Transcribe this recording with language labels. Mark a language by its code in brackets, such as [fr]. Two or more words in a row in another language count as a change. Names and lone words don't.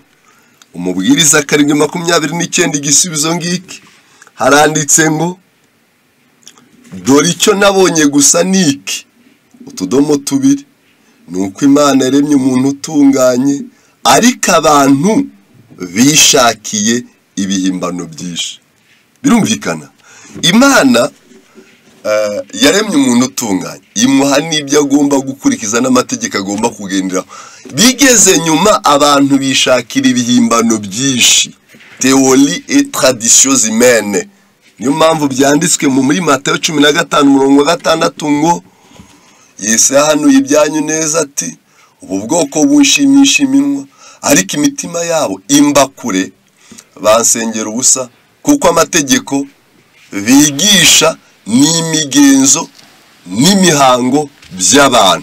[rw] Umubwiriza 7:29 igisubizo ngiki haranditse ngo dore icyo nabonye gusa niki, utudomo tubiri, nuko Imana yaremye umuntu utunganye, ariko abantu bishakiye ibihimbano byinshi. Birumvikana Imana yaremye umuntu utunganye, imuha n'ibyo agomba gukurikiza n'amategeko agomba kugenderaho. Bigeze nyuma abantu bishakira ibihimbano byinshi, [fr] théorie et traditions humaines. [rw] Niyo mpamvu byanditswe muri Matayo 15:6 ngo Yesu yahanuye ibyanyu neza ati, ubu bwoko bushimisha iminwa, ariko imitima yabo imbakure, bansengera ubusa, kuko amategeko bigisha n'imigenzo n'imihango by'abantu.